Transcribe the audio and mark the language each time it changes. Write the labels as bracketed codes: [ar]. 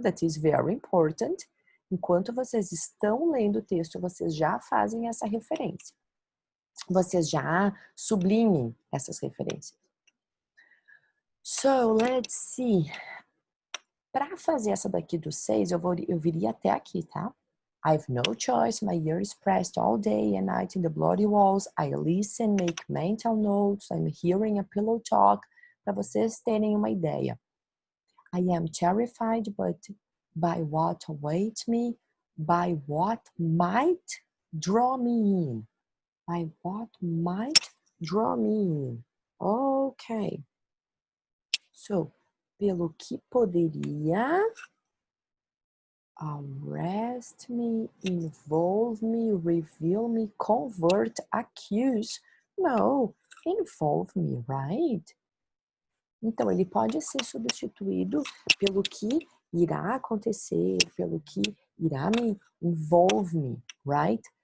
[en] That is very important. [pt] Enquanto vocês estão lendo o texto, vocês já fazem essa referência. Vocês já sublinhem essas referências. [en] So, let's see. [pt] Para fazer essa daqui do 6, eu viria até aqui, tá? [en] I've no choice, my ear is pressed all day and night in the bloody walls. I listen, make mental notes, I'm hearing a pillow talk. [pt] Para vocês terem uma ideia. [en] I am terrified, but by what awaits me, by what might draw me in. By what might draw me in. Ok. So, [pt] pelo que poderia... [en] Arrest me, involve me, reveal me, convert, accuse. No, involve me, right? [pt] Então, ele pode ser substituído pelo que irá acontecer, pelo que irá me [en] involve me, right?